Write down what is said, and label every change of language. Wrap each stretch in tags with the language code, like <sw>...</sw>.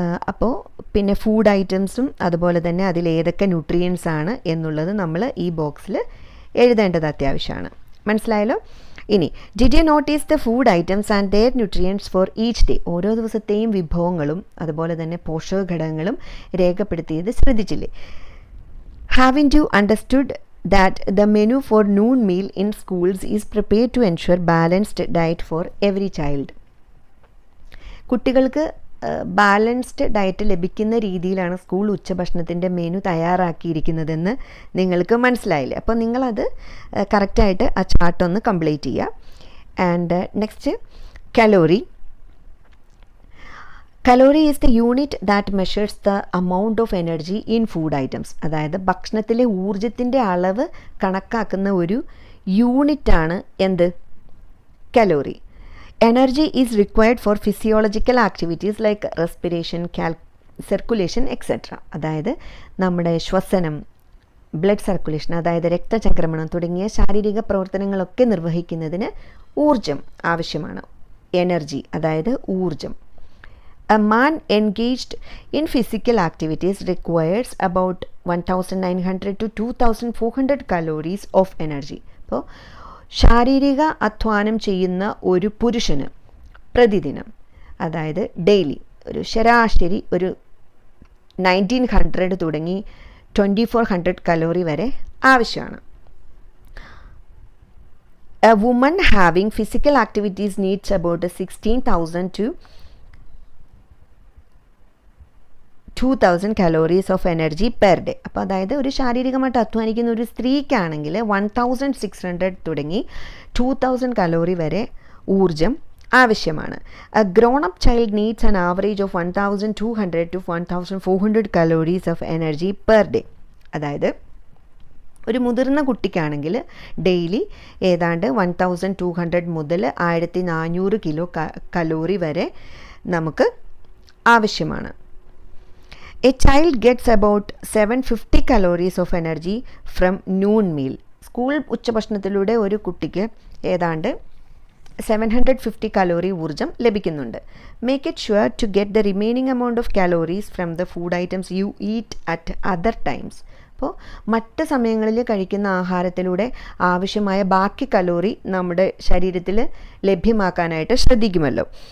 <ml>അപ്പോൾ പിന്നെ ഫുഡ് ഐറ്റംസും അതുപോലെ തന്നെ അതിൽ ഏതൊക്കെ ന്യൂട്രിയൻസ് ആണ് എന്നുള്ളത് നമ്മൾ ഈ ബോക്സിൽ എഴുതേണ്ടത് അത്യാവശ്യമാണ്. മനസ്സിലായല്ലോ?</ml> <en>ഇനി did you notice the food items and their nutrients for each day.</en> <ml>ഓരോ ദിവസത്തെയും വിഭവങ്ങളും അതുപോലെ തന്നെ പോഷക ഘടകങ്ങളും രേഖപ്പെടുത്തിയത് ശ്രദ്ധിച്ചില്ലേ?</ml> <en>Having you understood that the menu for noon meal in schools is prepared to ensure balanced diet for every child.</en> <ml>കുട്ടികൾക്ക് balanced diet ലഭിക്കുന്ന രീതിയിലാണ് സ്കൂൾ ഉച്ചഭക്ഷണത്തിൻ്റെ മെനു തയ്യാറാക്കിയിരിക്കുന്നതെന്ന് നിങ്ങൾക്ക് മനസ്സിലായില്ലേ? അപ്പോൾ നിങ്ങളത് കറക്റ്റായിട്ട് ആ ചാർട്ടൊന്ന് കംപ്ലീറ്റ് ചെയ്യുക.</ml> <en>And next, calorie. Calorie is the unit that measures the amount of energy in food items.</en> <ml>അതായത് ഭക്ഷണത്തിലെ ഊർജത്തിൻ്റെ അളവ് കണക്കാക്കുന്ന ഒരു യൂണിറ്റാണ് എന്ത്? Calorie.</ml> <en>Energy is required for physiological activities like respiration, circulation etcetera.</en> <ml>അതായത് നമ്മുടെ ശ്വസനം, ബ്ലഡ് സർക്കുലേഷൻ, അതായത് രക്തചംക്രമണം തുടങ്ങിയ ശാരീരിക പ്രവർത്തനങ്ങളൊക്കെ നിർവഹിക്കുന്നതിന് ഊർജം ആവശ്യമാണ്. എനർജി അതായത് ഊർജം.</ml> <en>A man engaged in physical activities requires about 1900 to 2400 calories of energy.</en> <ml>അപ്പോൾ ശാരീരിക അധ്വാനം ചെയ്യുന്ന ഒരു പുരുഷന് പ്രതിദിനം, അതായത് ഡെയിലി, ഒരു ശരാശരി ഒരു 1900 തുടങ്ങി 2400 കലോറി വരെ ആവശ്യമാണ്.</ml> <en>A woman having physical activities needs about 16,000 to 2000 calories of energy per day.</en> <ml>അപ്പോൾ അതായത് ഒരു ശാരീരികമായിട്ട് അധ്വാനിക്കുന്ന ഒരു സ്ത്രീക്കാണെങ്കിൽ 1600 തുടങ്ങി 2000 കലോറി വരെ ഊർജം ആവശ്യമാണ്.</ml> <en>A grown up child needs an average of 1200 to 1400 calories of energy per day.</en> <ml>അതായത് ഒരു മുതിർന്ന കുട്ടിക്കാണെങ്കിൽ ഡെയിലി ഏതാണ്ട് 1200 മുതൽ 1400 കിലോ കലോറി വരെ നമുക്ക് ആവശ്യമാണ്.</ml> <en>A child gets about 750 calories of energy from noon meal.</en> <ml>School ഉച്ചഭക്ഷണത്തിലൂടെ ഒരു കുട്ടിക്ക് ഏതാണ്ട് 750 കലോറി ഊർജം ലഭിക്കുന്നുണ്ട്.</ml> <en>Make it sure to get the remaining amount of calories from the food items you eat at other times.</en> <ml>അപ്പോൾ മറ്റ് സമയങ്ങളിൽ കഴിക്കുന്ന ആഹാരത്തിലൂടെ ആവശ്യമായ ബാക്കി കലോറി നമ്മുടെ ശരീരത്തിൽ ലഭ്യമാക്കാനായിട്ട് ശ്രദ്ധിക്കുമല്ലോ.</ml>